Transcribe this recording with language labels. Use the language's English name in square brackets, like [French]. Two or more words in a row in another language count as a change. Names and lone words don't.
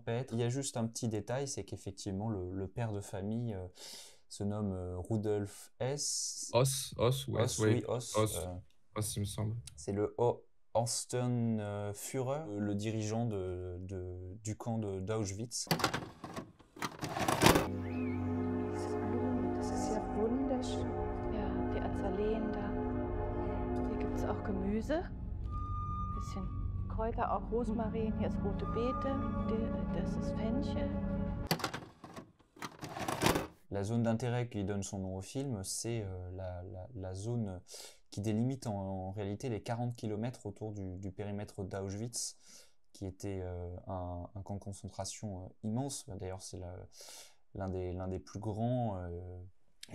[French] Il y a juste un petit détail, c'est qu'effectivement le père de famille se nomme Rudolf S. Os ou S, Oss, oui, oui, Oss. Os, Os, il me semble. C'est le Horsten Führer, le dirigeant du camp d'Auschwitz. [German] Das ist ja wunderschön. Ja, die Azaleen da. Hier gibt es auch Gemüse. Bisschen Kräuter, auch Rosmarin. Hier ist rote Beete. Das ist Fenchel. [French] La zone d'intérêt qui donne son nom au film, c'est la zone qui délimite en réalité les 40 km autour du périmètre d'Auschwitz, qui était un camp de concentration immense. D'ailleurs, c'est l'un des plus grands et